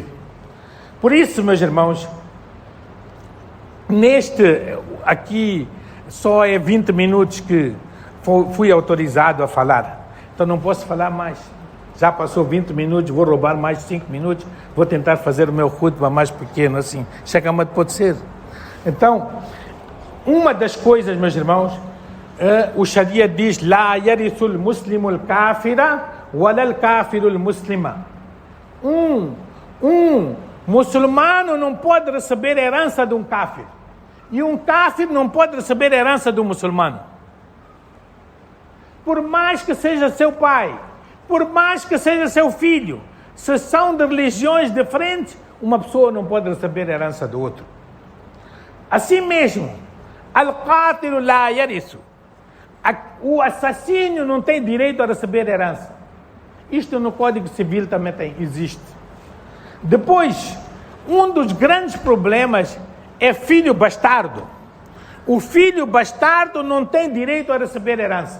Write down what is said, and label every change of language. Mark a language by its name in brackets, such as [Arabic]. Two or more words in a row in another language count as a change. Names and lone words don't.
[Portuguese] Por isso, meus irmãos, aqui só é 20 minutos que fui autorizado a falar, então não posso falar mais. Já passou 20 minutos, vou roubar mais 5 minutos, vou tentar fazer o meu khutbah mais pequeno, assim. Chegamad pode ser. Então, uma das coisas, meus irmãos, o Sharia diz: [Arabic] لا يرث المسلم الكافر ولا الكافر المسلم. [Portuguese] Um muçulmano não pode receber herança de um kafir. E um kafir não pode receber herança de um muçulmano. Por mais que seja seu pai, por mais que seja seu filho, se são de religiões diferentes, uma pessoa não pode receber herança do outro. Assim mesmo, [Arabic] القاتل لا يرث. [Portuguese] O assassino não tem direito a receber herança. Isto no Código Civil também existe. Depois, um dos grandes problemas é filho bastardo. O filho bastardo não tem direito a receber herança.